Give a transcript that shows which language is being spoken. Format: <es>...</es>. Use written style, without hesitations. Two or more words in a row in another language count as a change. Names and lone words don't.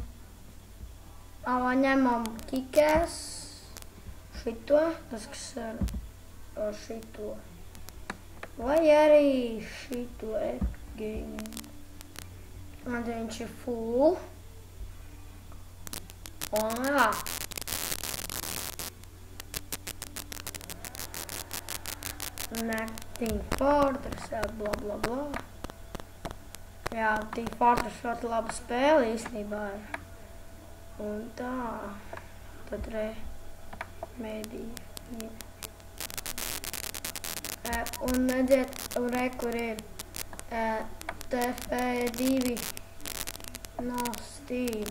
<lv>Ņemam kikēs. Šito, tas kas ar šito. Vai arī šito gaming. Man te viņš ir full. Un jā. Team Fortress, bla bla bla. Jā, Team Fortress ļoti laba spēle īstenībā ir. Un tā. Tad mediju. Un redziet, kur ir TF2 no Steam.</lv>